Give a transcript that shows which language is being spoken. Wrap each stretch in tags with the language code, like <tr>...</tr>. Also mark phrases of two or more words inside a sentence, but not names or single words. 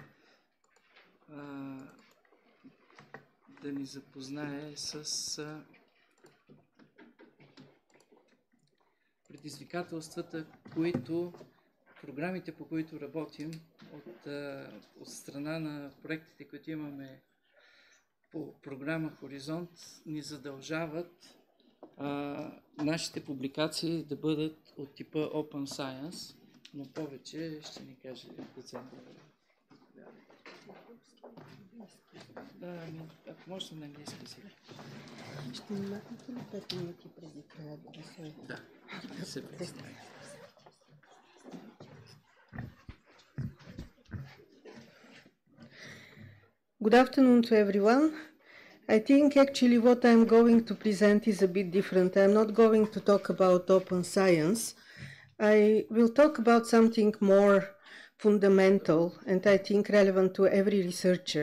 <bg>да ни запознае с предизвикателствата, програмите, по които работим от страна на проектите, които имаме по програма Хоризонт, ни задължават нашите публикации да бъдат от типа</bg> <en>Open Science,</en> <bg>но повече ще ни каже доцент. Да, ако може на английски език. Ще ни махнете ли 5 минути преди края да се... Да се представя.</bg> <en>Good afternoon to everyone. I think actually what I'm going to present is a bit different. I'm not going to talk about open science. I will talk about something more fundamental and I think relevant to every researcher.</en>